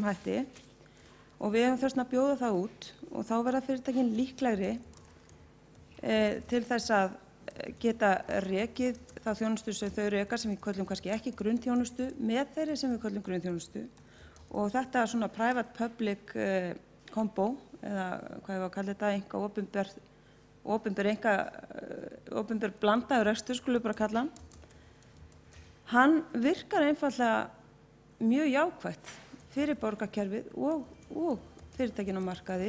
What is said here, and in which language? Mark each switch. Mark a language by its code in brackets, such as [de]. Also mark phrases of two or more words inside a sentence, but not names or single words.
[is] hætti og við hefum þess að bjóða það út og þá verða fyrirtækin líklegri til þess að geta rekið þá þjónustu sem þau reka sem við köllum kannski ekki grunnþjónustu með þeirri sem við köllum grunnþjónustu og þetta svona [en] private public combo [is] eða hvað ég var að kalla þetta opinber blandaður rekstur skulum bara kalla hann virkar einfaldlega mjög jákvætt fyrir borgarkerfið og fyrirtækin á markaði.